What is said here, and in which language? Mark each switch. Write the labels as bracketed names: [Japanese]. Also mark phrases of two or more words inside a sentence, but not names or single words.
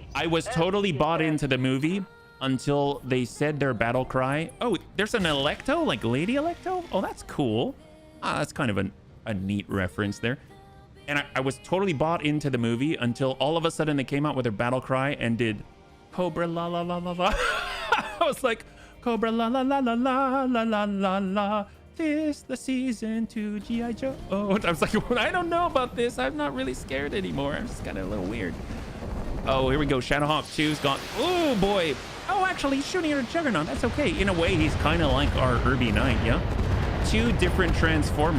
[English] I was totally bought into the movie until they said their battle cry. Oh, there's an Electo, like Lady Electo? Oh, that's cool. Ah, that's kind of a neat reference there. And I was totally bought into the movie until all of a sudden they came out with their battle cry and did Cobra la la la la la. I was like, Cobra la la la la la la la la la. This the season to G.I. Joe. Oh, I was like, well, I don't know about this. I'm not really scared anymore. I'm just kind of a little weird. Oh, here we go. Shadowhawk 2's gone. Oh boy. Oh, actually, he's shooting at a Juggernaut. That's okay. In a way, he's kind of like our Herbie Knight, yeah? 2 different Transformers.